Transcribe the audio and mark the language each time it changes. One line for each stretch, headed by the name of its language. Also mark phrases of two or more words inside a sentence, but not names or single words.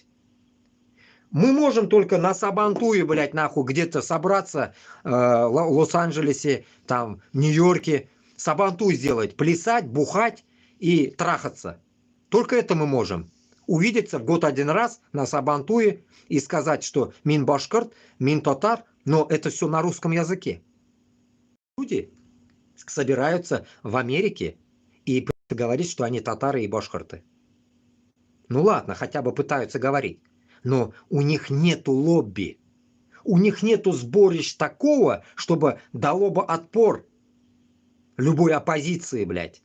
Russian: Мы можем только на Сабантуе, блядь, нахуй, где-то собраться в Лос-Анджелесе, там, Нью-Йорке, Сабантуй сделать, плясать, бухать и трахаться. Только это мы можем. Увидеться в год один раз на Сабантуе и сказать, что
Tatar: мин башкирт, мин татар,
Russian: но это все на русском языке. Люди собираются в Америке и говорить, что они татары и башкирты. Ну ладно, хотя бы пытаются говорить. Но у них нету лобби. У них нету сборищ такого, чтобы дало бы отпор любой оппозиции, блядь.